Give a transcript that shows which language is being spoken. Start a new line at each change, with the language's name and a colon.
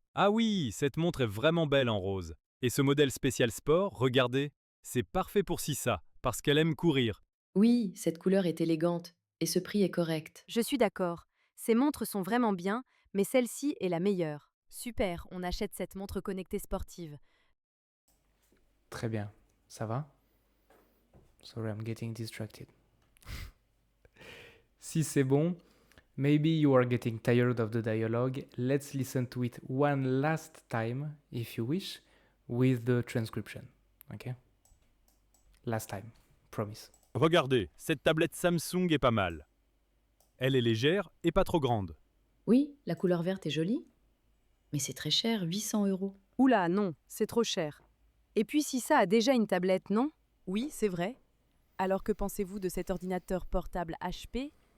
French: Ah oui, cette montre est vraiment belle en rose. Et ce modèle spécial sport, regardez, c'est parfait pour Sissa, parce qu'elle aime courir. Oui, cette couleur est élégante. Et ce prix est correct. Je suis d'accord. Ces montres sont vraiment bien, mais celle-ci est la meilleure. Super, on achète cette montre connectée sportive. Très bien. Ça va?
English: Sorry, I'm getting distracted.
French: Si c'est bon,
English: maybe you are getting tired of the dialogue. Let's listen to it one last time, if you wish, with the transcription. Okay? Last time. Promise.
French: Regardez, cette tablette Samsung est pas mal. Elle est légère et pas trop grande. Oui, la couleur verte est jolie. Mais c'est très cher, 800 euros. Oula, non, c'est trop cher. Et puis si ça a déjà une tablette, non? Oui, c'est vrai. Alors que pensez-vous de cet ordinateur portable HP?